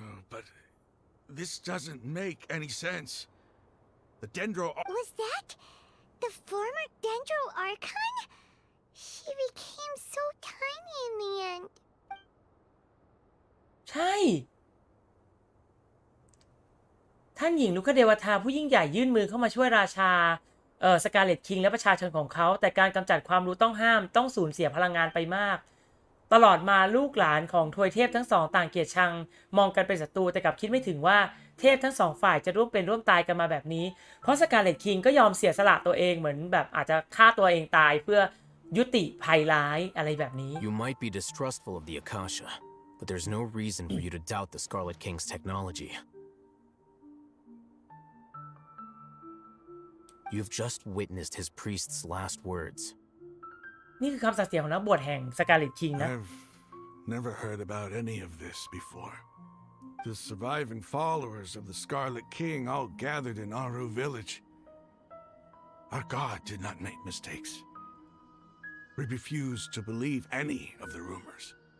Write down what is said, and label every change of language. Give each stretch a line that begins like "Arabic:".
English: But this doesn't make any sense. The Dendro... Was that the former Dendro Archon? She became so tiny in the end.
Thai: ใช่ท่านหญิงลุคเดวทาผู้ยิ่งใหญ่ยื่นมือเข้ามาช่วยราชาสกาเลตคิงและประชาชนของเขาแต่การกำจัดความรู้ต้องห้ามต้องสูญเสียพลังงานไปมากตลอดมาลูกหลานของทวยเทพทั้งสองต่างเกลียดชังมองกันเป็นศัตรูแต่กลับคิดไม่ถึงว่าเทพทั้งสองฝ่ายจะร่วมเป็นร่วมตายกันมาแบบนี้เพราะสกาเลตคิงก็ยอมเสียสละตัวเองเหมือนแบบอาจจะฆ่าตัวเองตายเพื่อยุติภัยร้ายอะไรแบบนี้
English: You might be distrustful of the Akasha, but there's no reason for you to doubt the Scarlet King's technology. You've just witnessed his priest's last words.
Thai: นี่คือคำสัตย์เสียของนักบวชแห่งสกาเลตคิงนะ
English: I've never heard about any of this before. The surviving followers of the Scarlet King all gathered in Aru village. Our God did not make mistakes. We refuse to believe any of the rumors.